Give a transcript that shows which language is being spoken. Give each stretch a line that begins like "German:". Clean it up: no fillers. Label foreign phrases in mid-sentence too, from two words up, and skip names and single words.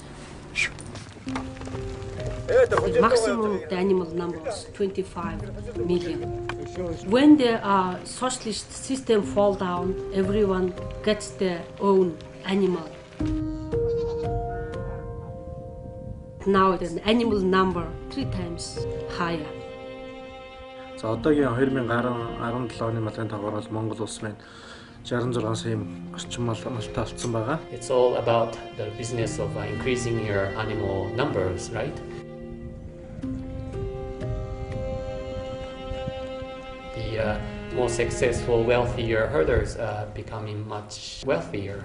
English: The maximum the animal number was 25 million. When the socialist system fall down, everyone gets their own animal. Now the animal number 3 times higher.
Mongolian: За одоогийн 2017 оны малын тагвар бол Монгол улс маань 66 сая орчим малтай болсон байгаа.
English: It's all about the business of increasing your animal numbers, right? The more successful, wealthier herders are becoming much wealthier.